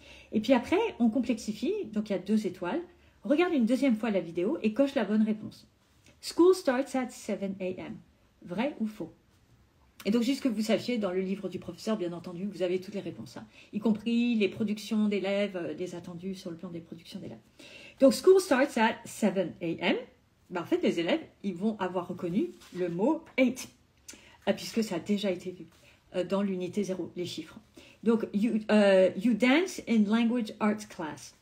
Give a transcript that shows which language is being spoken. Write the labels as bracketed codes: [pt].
[fr] Et puis après, on complexifie. Donc, il y a 2 étoiles. Regarde une deuxième fois la vidéo et coche la bonne réponse. [en] School starts at 7 a.m. [fr] Vrai ou faux? Et donc, juste que vous sachiez, dans le livre du professeur, bien entendu, vous avez toutes les réponses, hein, y compris les productions d'élèves, les attendus sur le plan des productions d'élèves. [en] Donc, school starts at 7 a.m. [fr] En fait, les élèves, ils vont avoir reconnu le mot 8, puisque ça a déjà été vu dans l'unité 0, les chiffres. [en] Donc, you dance in language arts class.